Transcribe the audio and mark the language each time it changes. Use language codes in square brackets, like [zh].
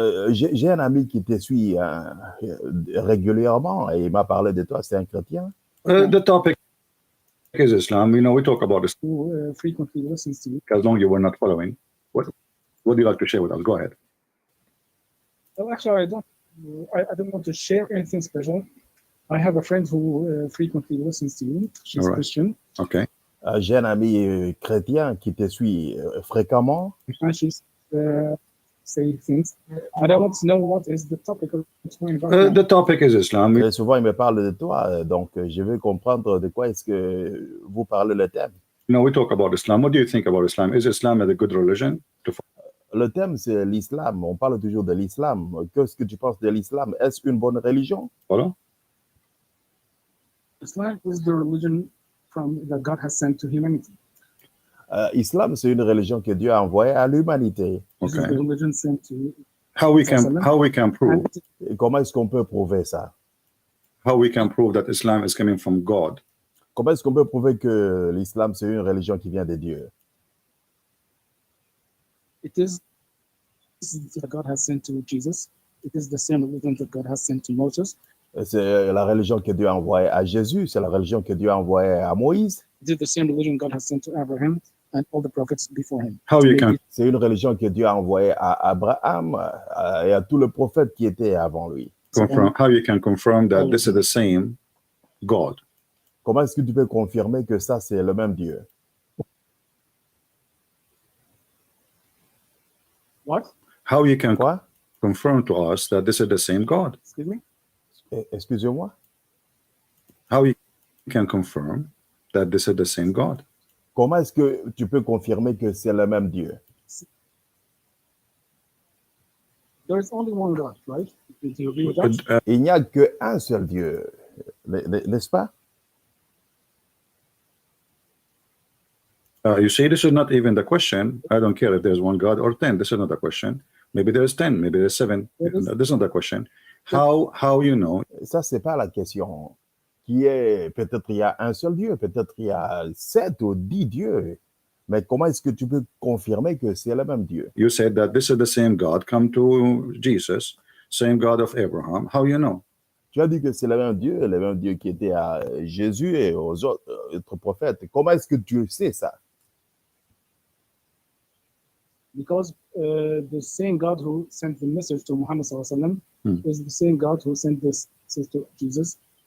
[fr] J'ai un ami qui te suit régulièrement et il m'a parlé de toi, c'est un chrétien. [en] The topic is Islam. You know, we talk about this who frequently listens to you. as long as you were not following. What do you like to share with us? Go ahead. Well, actually, I don't want to share anything special. I have a friend who frequently listens to you. She's All right. Christian, Okay. [fr] J'ai un ami chrétien qui te suit fréquemment. [en] and she's saying things. I don't want to know what is the topic of The topic is Islam. [fr] Et souvent, il me parle de toi, donc je veux comprendre de quoi est-ce que vous parlez le thème. [en] You know, we talk about Islam. What do you think about Islam? Is Islam a good religion? [fr] Le thème, c'est l'islam. On parle toujours de l'islam. Qu'est-ce que tu penses de l'islam? Est-ce une bonne religion? [en] Follow? Islam is the religion that God has sent to humanity. [fr] Islam, c'est une religion que Dieu a envoyée à l'humanité. [en] This is Okay. the religion sent to How we can prove [fr] Et comment est-ce qu'on peut prouver ça? [en] that Islam is coming from God? [fr] Comment est-ce qu'on peut prouver que l'islam, c'est une religion qui vient de Dieu? [en] it is that God has sent to Jesus. It is the same religion that God has sent to Moses. [fr] C'est la religion que Dieu a envoyée à Jésus, c'est la religion que Dieu a envoyée à Moïse. [en] It is the same religion God has sent to Abraham and all the prophets before him. How you can [fr] C'est une religion que Dieu a envoyée à Abraham et à tous les prophètes qui étaient avant lui. [en] confirm that this is the same God? [fr] Comment est-ce que tu peux confirmer que ça, c'est le même Dieu? [en] What? How you can [fr] Quoi? [en] confirm to us that this is the same God? Excuse me? [fr] Excusez-moi? [en] How you can confirm that this is the same God? [fr] Comment est-ce que tu peux confirmer que c'est le même Dieu? [en] There is only one God, right? Do you agree with that? [fr] Il n'y a qu'un seul Dieu, n'est-ce pas? [en] You see, this is not even the question. I don't care if there's one God or 10. This is not the question. Maybe there's 10, maybe there's 7. This is not the question. How you know? [fr] Ça, c'est pas la question. Qui est, peut-être il y a un seul Dieu, peut-être il y a 7 ou 10 dieux. Mais comment est-ce que tu peux confirmer que c'est le même Dieu? [en] You said that this is the same God come to Jesus, same God of Abraham. How you know? [fr] Tu as dit que c'est le même Dieu qui était à Jésus et aux autres prophètes. Comment est-ce que tu sais ça? [en] Because the same God who sent the message to Muhammad is the same God who sent this message to Jesus.